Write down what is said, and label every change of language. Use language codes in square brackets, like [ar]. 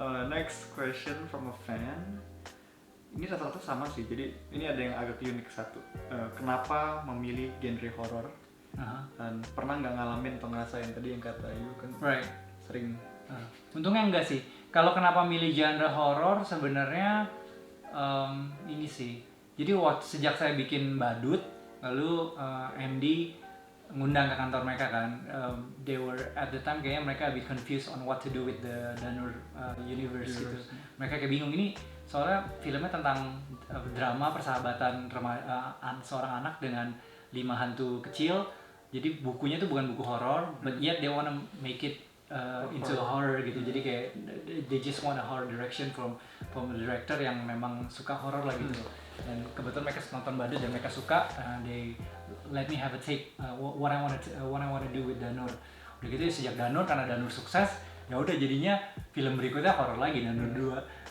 [en] Next question from a fan. [id] Ini rata-rata sama sih. Jadi ini ada yang agak unik satu. Kenapa memilih genre horor? Dan pernah nggak ngalamin atau ngerasain tadi yang kata Ayu kan sering. Untungnya enggak sih. Kalau kenapa milih genre horor sebenarnya ini sih. Jadi sejak saya bikin Badut, lalu MD ngundang ke kantor mereka kan. [en] They were at the time [id] kayaknya mereka [en] a bit confused on what to do with the Danur universe gitu. [id] Mereka kayak bingung, ini soalnya filmnya tentang drama persahabatan seorang anak dengan 5 hantu kecil. Jadi bukunya tuh bukan buku horor, [en] but yet they wanna make it into horror [id] gitu. Jadi kayak [en] they just want a horror direction from a director [id] yang memang suka horror lah gitu. Dan kebetulan mereka nonton Badut dan mereka suka. [en] They let me have a take what I wanna do with Danur. [id] Udah gitu sejak Danur, karena Danur sukses, ya udah jadinya film berikutnya horror lagi, Danur 2.